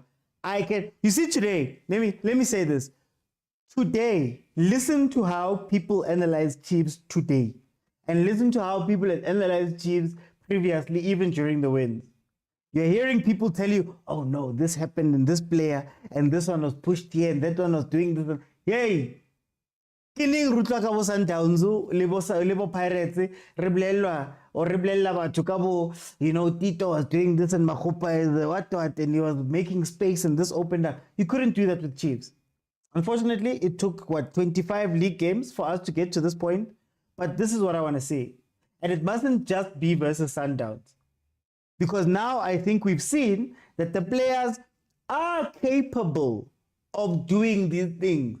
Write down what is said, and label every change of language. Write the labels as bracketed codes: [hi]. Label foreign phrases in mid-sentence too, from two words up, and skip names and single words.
[en] You see today, let me say this. Today, listen to how people analyze Chiefs today. And listen to how people had analyzed Chiefs previously, even during the wins. You're hearing people tell you, oh no, this happened in this player, and this one was pushed here, and that one was doing this. [st] Yay! Kining rutla ka bo Sundowns le bo Pirates re bolelwa or re bolella batho ka bo, [en] you know, Tito was doing this and Makgopa is what, and he was making space and this opened up. You couldn't do that with Chiefs. Unfortunately, it took 25 league games for us to get to this point, but this is what I want to see. And it mustn't just be versus Sundowns. Because now I think we've seen that the players are capable of doing these things.